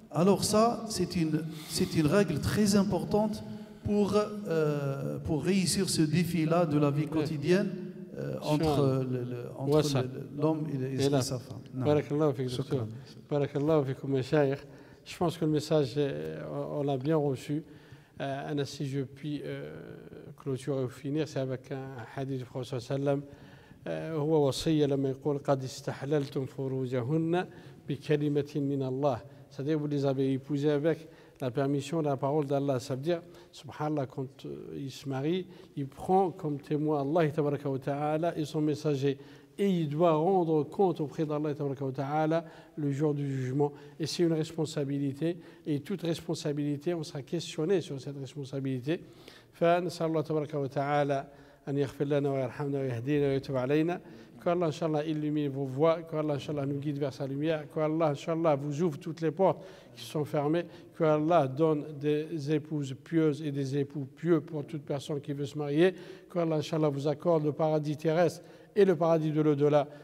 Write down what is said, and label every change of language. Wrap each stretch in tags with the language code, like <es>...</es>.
<fr>Alors ça, c'est une règle très importante pour réussir ce défi-là de la vie quotidienne entre l'homme et là. sa femme. Non.</fr> <ar>بارك الله فيك دكتور. شكرا. بارك الله فيكم مشايخ.</ar> <fr>Je pense que le message, on l'a bien reçu.</fr> <ar>أنا</ar> <fr>si je puis clôturer ou finir, c'est avec un hadith du prophète</fr> <ar>صلى الله عليه وسلم. هو وصية لما يقول قد استحللتم فروجهن بكلمة من الله.</ar> <fr>C'est-à-dire vous les avez épousés avec la permission de la parole d'Allah. Ça veut dire, subhanallah, quand il se marie, il prend comme témoin Allah tabaraka wa ta'ala et son messager. Et il doit rendre compte auprès d'Allah tabaraka wa ta'ala le jour du jugement. Et c'est une responsabilité. Et toute responsabilité, on sera questionné sur cette responsabilité.</fr> <ar>فنسأل الله تبارك وتعالى أن يغفر لنا ويرحمنا ويهدينا ويتوب علينا.</ar> <fr>Qu'Allah, Inch'Allah, illumine vos voies, qu'Allah, Inch'Allah, nous guide vers sa lumière, qu'Allah, Inch'Allah, vous ouvre toutes les portes qui sont fermées, qu'Allah donne des épouses pieuses et des époux pieux pour toute personne qui veut se marier, qu'Allah, Inch'Allah, vous accorde le paradis terrestre et le paradis de l'au-delà.</fr>